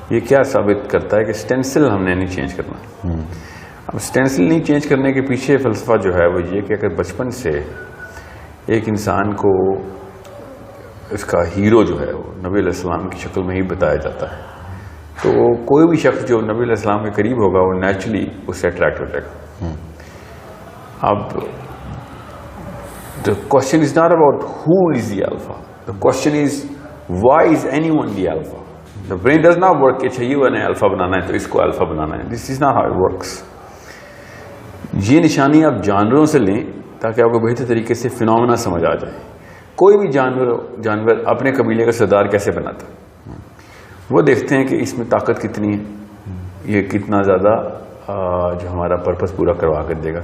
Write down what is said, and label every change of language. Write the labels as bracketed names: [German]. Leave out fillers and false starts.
[Urdu] یہ کیا ثابت کرتا ہے کہ اسٹینسل ہم نے نہیں چینج کرنا. اب اسٹینسل نہیں چینج کرنے کے پیچھے فلسفہ جو ہے وہ یہ کہ اگر بچپن سے ایک انسان کو اس کا ہیرو جو ہے وہ نبی علیہ السلام کی شکل میں ہی بتایا جاتا ہے تو کوئی بھی شخص جو نبی علیہ السلام کے قریب ہوگا وہ نیچرلی اس سے اٹریکٹ ہو جائے گا. [English] اب the question is not about who is the alpha. The question is why is anyone the alpha? The brain does not work [Urdu] کہ اچھا یہ نے الفا بنانا ہے تو اس کو الفا بنانا ہے. [English] This is not how it works. [Urdu] یہ نشانی آپ جانوروں سے لیں تاکہ آپ کو بہتر طریقے سے فینومینا سمجھ آ جائے. کوئی بھی جانور اپنے قبیلے کا سردار کیسے بناتا ہے؟ وہ دیکھتے ہیں کہ اس میں طاقت کتنی ہے, یہ کتنا زیادہ جو ہمارا پرپس پورا کروا کر دے گا.